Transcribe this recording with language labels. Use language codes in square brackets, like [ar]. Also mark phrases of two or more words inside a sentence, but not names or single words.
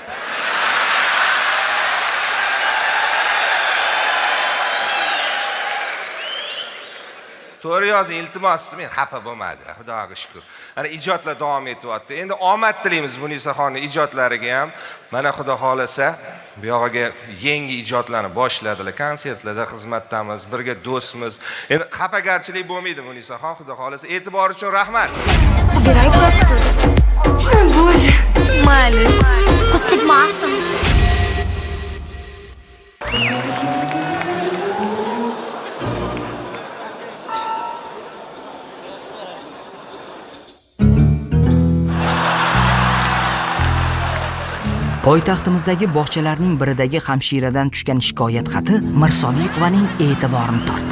[uz] To'g'ri yozing, iltimos, men xafa bo'lmadi, Xudoga shukr. Ana ijodlar davom etyapti. Endi omad tilaymiz Munisaxonning ijodlariga ham. Mana Xudo xolasa, bu yog'iga yangi ijodlarni boshladilar, konsertlarda xizmatdamiz, birga do'stmiz. Endi xafagarchilik bo'lmaydi Munisaxon, Xudo xolasa. E'tibor uchun rahmat. [ru] Убирай отсюда. Боже, Мали. Пустить массу. [uz] Poytaxtimizdagi bog'chalarning biridagi hamshiradan tushgan shikoyat xati Mirsodiqovaning e'tiborini tortdi.